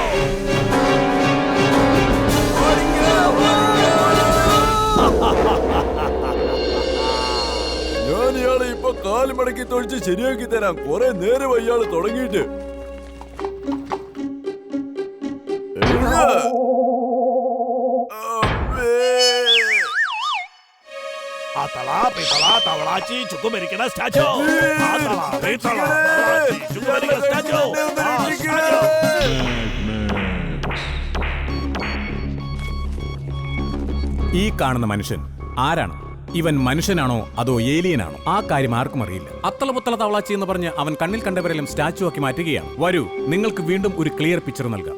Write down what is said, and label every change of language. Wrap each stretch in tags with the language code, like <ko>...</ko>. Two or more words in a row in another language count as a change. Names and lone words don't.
<ml>ഞാൻ ഇയാളെ ഇപ്പൊ കാല് മടക്കി തൊഴിച്ച് ശരിയാക്കി തരാം. കുറെ നേരമായി ഇയാള് തുടങ്ങിയിട്ട്. അത്തള, ബെത്തള, തവളാച്ചി, ചുക്കുമേരിക്കൻ statue! അത്തള, ബെത്തള, തവളാച്ചി, ചുക്കുമേരിക്കൻ statue! ഈ കാണുന്ന മനുഷ്യൻ ആരാണ്? ഇവൻ മനുഷ്യനാണോ അതോ ഏലിയനാണോ? ആ കാര്യം ആർക്കും അറിയില്ല. അത്തളപുത്തള തവളാച്ചി എന്ന് പറഞ്ഞ് അവൻ കണ്ണിൽ കണ്ടവരെല്ലാം സ്റ്റാച്ചു ആക്കി മാറ്റുകയാണ്. വരൂ, നിങ്ങൾക്ക് വീണ്ടും ഒരു</ml> <en>clear picture</en> <ml>നൽകാം.</ml>